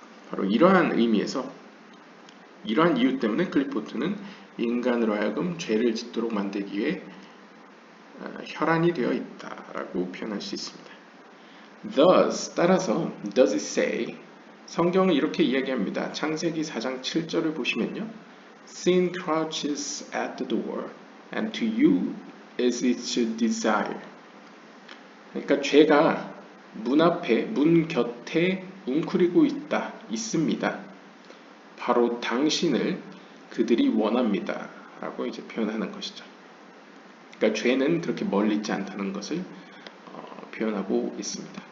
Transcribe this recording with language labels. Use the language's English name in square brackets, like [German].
[Korean] 바로 이러한 의미에서, 이러한 이유 때문에 클리포트는 인간으로 하여금 죄를 짓도록 만들기 위해 혈안이 되어 있다라고 표현할 수 있습니다. [English] Thus, [Korean] 따라서 [English] does it say, [Korean] 성경은 이렇게 이야기합니다. 창세기 4장 7절을 보시면요, [English] Sin crouches at the door, and to you is its desire. [Korean] 그러니까 죄가 문 앞에, 문 곁에 웅크리고 있습니다. 바로 당신을 그들이 원합니다. 라고 이제 표현하는 것이죠. 그러니까 죄는 그렇게 멀리 있지 않다는 것을 표현하고 있습니다.